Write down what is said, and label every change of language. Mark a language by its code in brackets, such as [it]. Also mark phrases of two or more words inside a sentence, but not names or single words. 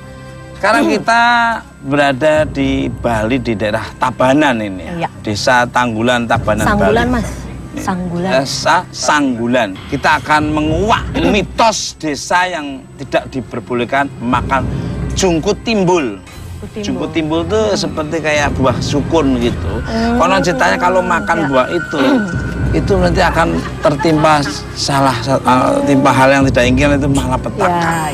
[id] Sekarang kita berada di Bali di daerah Tabanan ini, ya. Desa Tanggulan, Tabanan, Sanggulan, Bali. Mas. Sanggulan. Desa Sanggulan. Kita akan menguak mitos desa yang tidak diperbolehkan makan jungkut timbul. Jungkut timbul itu seperti kayak buah sukun gitu. Konon ceritanya kalau makan buah itu nanti akan tertimpa timpa hal yang tidak ingin, itu malapetaka.